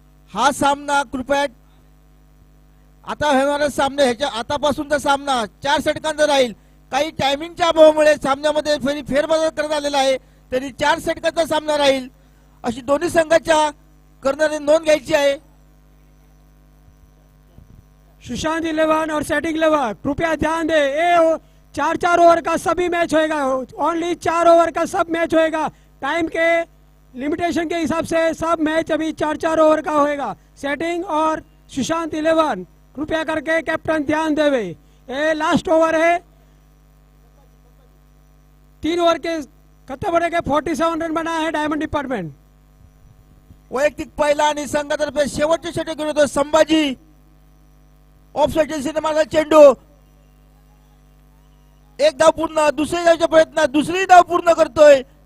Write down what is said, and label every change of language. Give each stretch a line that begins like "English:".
Marathi: हा सामना कृपया आता होणारा सामना ह्याच्या आतापासूनचा सामना 4 षटकांचा राहील. काही टायमिंगच्या अभावामुळे सामन्यामध्ये फेरबदल करण्यात आलेला आहे. तरी 4 षटकांचा सामना राहील अशी दोन्ही संघाच्या कर्णधाराने नोंद घ्यायची आहे.
Hindi: सुशांत 11 और सेटिंग 11 कृपया ध्यान दे. ये 4-4 ओवर का सभी मैच होएगा. ओनली 4 ओवर का सब मैच होएगा. टाइम के लिमिटेशन के हिसाब से सब मैच अभी 4-4 ओवर का होएगा. सेटिंग और सुशांत 11 कृपया करके कैप्टन ध्यान देवे. ये लास्ट ओवर है. 3 ओवर के खत्म होने के 47 रन बना है डायमंड डिपार्टमेंट.
Marathi: वैयक्तिक पहिला आणि संघातर्फे शेवटचे षटक घेऊन येतो संभाजी. ऑफ साइड सिनेमाचा चेंडू. एक धाव पूर्ण. दुसरी धावच्या प्रयत्न दुसरी धाव पूर्ण करतोय.